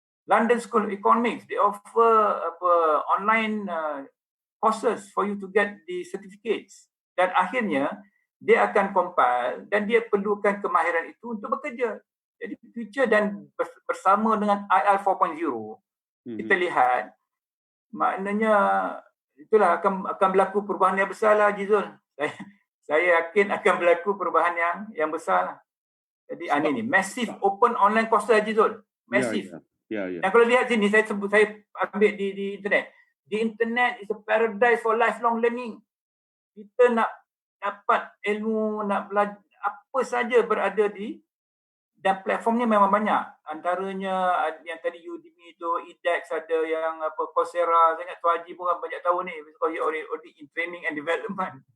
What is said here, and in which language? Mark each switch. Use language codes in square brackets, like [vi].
[en] London School of Economics, they offer online courses for you to get the certificates. [ms] Dan akhirnya dia akan compile dan dia perlukan kemahiran itu untuk bekerja. Jadi future dan bersama dengan IR 4.0 kita lihat, maknanya itulah akan berlaku perubahan yang besar lah, Jizul. Saya yakin akan berlaku perubahan yang besar lah. Jadi ini massive open online courses, Jizul. Massive. Dan kalau lihat sini, saya ambil di internet. [en] Di internet is a paradise for lifelong learning. [ms] Kita nak dapat ilmu, nak belajar apa saja berada dan platformnya memang banyak. Antaranya yang tadi Udemy tu, edX, ada yang Coursera. Saya ingat Tuan Haji pun banyak tahu ni, [en] because you already in training and development.